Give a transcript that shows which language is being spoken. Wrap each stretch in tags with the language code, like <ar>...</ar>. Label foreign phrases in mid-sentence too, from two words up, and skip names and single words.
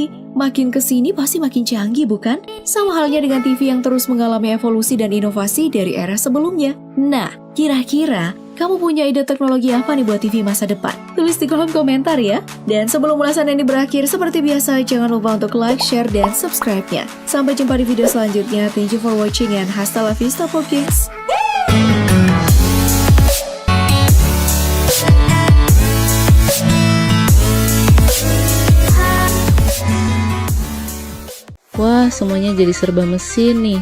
<id>Makin kesini pasti makin canggih, bukan? Sama halnya dengan TV yang terus mengalami evolusi dan inovasi dari era sebelumnya. Nah, kira-kira kamu punya ide teknologi apa nih buat TV masa depan? Tulis di kolom komentar ya. Dan sebelum ulasan ini berakhir, seperti biasa, jangan lupa untuk like, share, dan subscribe-nya. Sampai jumpa di video selanjutnya.</id> <en>Thank you for watching and</en> <es>hasta la vista,</es> <en>folks.</en> <id>Wah, semuanya jadi serba mesin nih.</id>